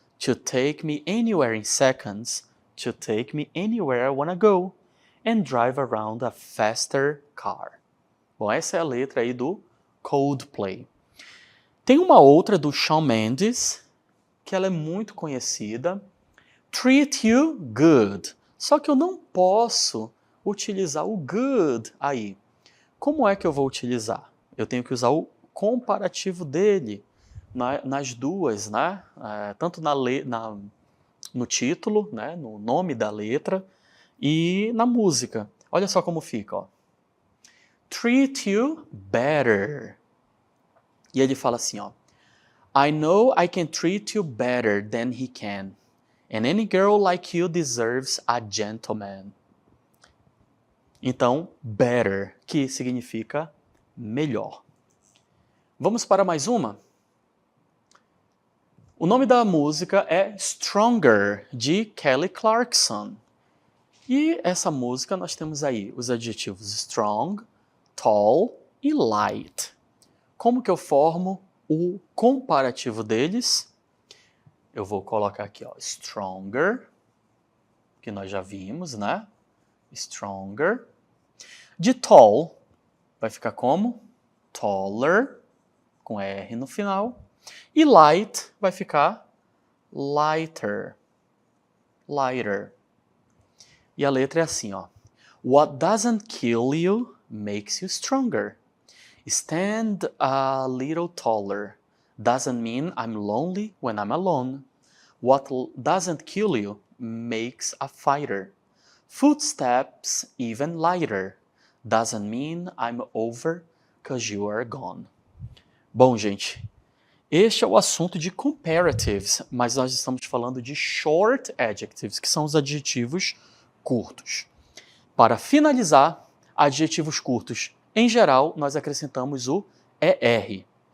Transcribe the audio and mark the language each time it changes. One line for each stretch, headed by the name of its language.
English: To take me anywhere in seconds. To take me anywhere I wanna go. And drive around a faster car.
Portuguese: Bom, essa é a letra aí do Coldplay. Tem uma outra do Shawn Mendes, que ela é muito conhecida. Treat you good. Só que eu não posso utilizar o good aí. Como é que eu vou utilizar? Eu tenho que usar o comparativo dele nas duas, né? Tanto no título, né? No nome da letra, e na música. Olha só como fica, ó. Treat you better. E ele fala assim, ó.
English: I know I can treat you better than he can. And any girl like you deserves a gentleman.
Portuguese: Então, better, que significa melhor. Vamos para mais uma? O nome da música é Stronger, de Kelly Clarkson. E essa música nós temos aí os adjetivos strong, tall e light. Como que eu formo o comparativo deles? Eu vou colocar aqui, ó, stronger, que nós já vimos, né? Stronger. De tall, vai ficar como? Taller, com R no final. E light vai ficar lighter. Lighter. E a letra é assim, ó.
English: What doesn't kill you makes you stronger. Stand a little taller. Doesn't mean I'm lonely when I'm alone. What doesn't kill you makes a fighter. Footsteps even lighter. Doesn't mean I'm over 'cause you are gone.
Portuguese: Bom, gente, este é o assunto de comparatives, mas nós estamos falando de short adjectives, que são os adjetivos curtos. Para finalizar, adjetivos curtos, em geral, nós acrescentamos o ER.